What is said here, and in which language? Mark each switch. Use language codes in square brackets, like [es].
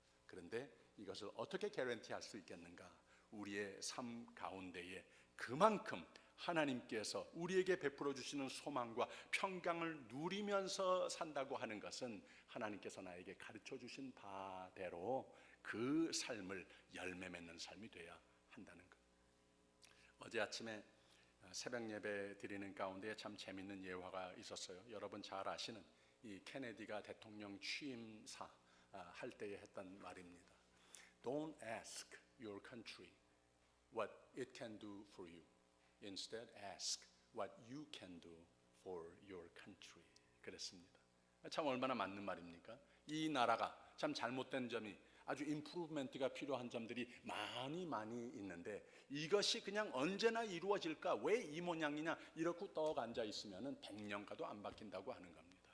[ko] 그런데 이것을 어떻게 개런티할 수 있겠는가? 우리의 삶 가운데에 그만큼 하나님께서 우리에게 베풀어 주시는 소망과 평강을 누리면서 산다고 하는 것은 하나님께서 나에게 가르쳐 주신 바대로 그 삶을 열매 맺는 삶이 돼야 한다는 것. 어제 아침에 새벽 예배 드리는 가운데 참 재밌는 예화가 있었어요. 여러분 잘 아시는 이 케네디가 대통령 취임사 할 때에 했던 말입니다. [en] Don't ask your country what it can do for you. Instead ask what you can do for your country. [ko] 그랬습니다. 참 얼마나 맞는 말입니까? 이 나라가 참 잘못된 점이 아주 임프루브먼트가 필요한 점들이 많이 있는데 이것이 그냥 언제나 이루어질까? 왜 이 모양이냐? 이렇게 떡 앉아 있으면 100년 가도 안 바뀐다고 하는 겁니다.